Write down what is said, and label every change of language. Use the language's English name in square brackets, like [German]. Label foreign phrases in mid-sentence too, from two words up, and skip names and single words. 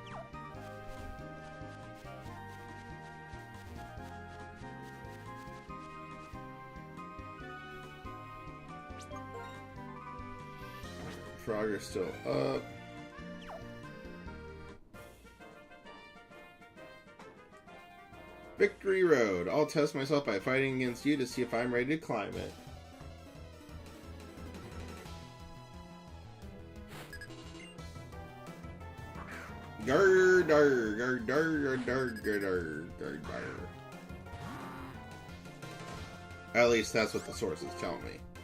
[English] Frogger's still up. Victory Road. I'll test myself by fighting against you to see if I'm ready to climb it. Gar dar gar dar dar gar dar gar dar. At least that's what the sources tell me.